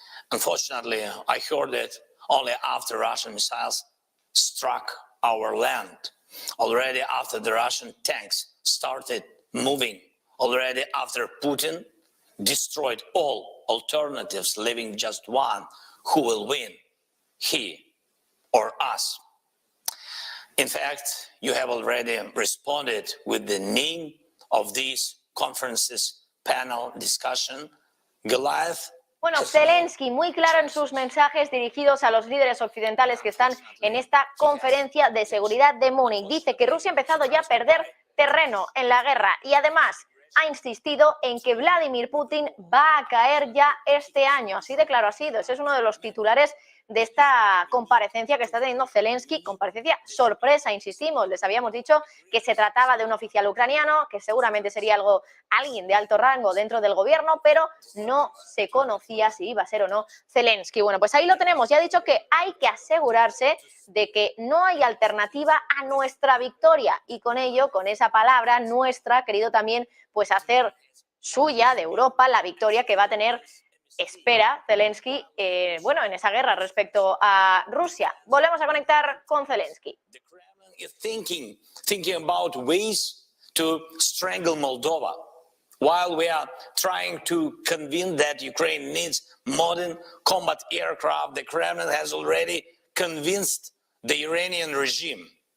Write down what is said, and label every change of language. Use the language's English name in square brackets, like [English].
[English] Unfortunately, I heard it only after Russian missiles struck our land, already after the Russian tanks started moving, already after Putin destroyed all alternatives, leaving just one. Who will win, he or us? In fact, you have already responded with the name of this conference's panel discussion, Goliath. [Spanish] Bueno, Zelenski, muy claro en sus mensajes dirigidos a los líderes occidentales que están en esta conferencia de seguridad de Múnich. Dice que Rusia ha empezado ya a perder terreno en la guerra y además ha insistido en que Vladimir Putin va a caer ya este año. Así de claro ha sido. Ese es uno de los titulares de esta comparecencia que está teniendo Zelenski, comparecencia sorpresa, insistimos, les habíamos dicho que se trataba de un oficial ucraniano, que seguramente sería alguien de alto rango dentro del gobierno, pero no se conocía si iba a ser o no Zelenski. Bueno, pues ahí lo tenemos, ya ha dicho que hay que asegurarse de que no hay alternativa a nuestra victoria y con ello, con esa palabra nuestra, ha querido también pues hacer suya de Europa la victoria que va a tener, espera Zelenski, bueno, en esa guerra respecto a Rusia. Volvemos a conectar con Zelenski. [English] The Kremlin is thinking about ways to strangle Moldova, while we are trying to convince that Ukraine needs modern combat aircraft. The Kremlin has already convinced the Iranian regime.